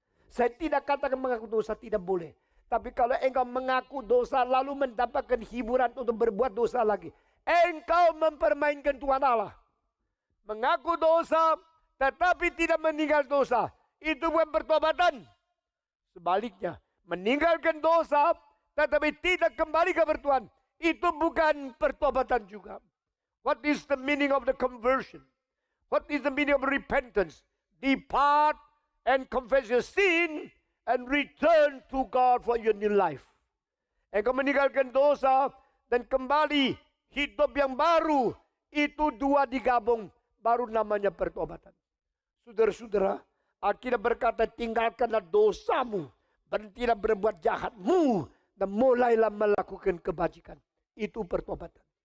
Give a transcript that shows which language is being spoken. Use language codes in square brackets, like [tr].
[id] Saya tidak katakan mengaku dosa tidak boleh. Tapi kalau engkau mengaku dosa lalu mendapatkan hiburan untuk berbuat dosa lagi, engkau mempermainkan Tuhan Allah. Mengaku dosa tetapi tidak meninggal dosa, itu bukan pertobatan. Sebaliknya, meninggalkan dosa tetapi tidak kembali kepada Tuhan, itu bukan pertobatan juga. [en] What is the meaning of the conversion? What is the meaning of repentance? Depart and confess your sin and return to God for your new life. [id] Engkau meninggalkan dosa dan kembali hidup yang baru, itu dua digabung, baru namanya pertobatan. Saudara-saudara, Alkitab berkata, tinggalkanlah dosamu, berhentilah berbuat jahatmu, dan mulailah melakukan kebajikan. Itu pertobatan.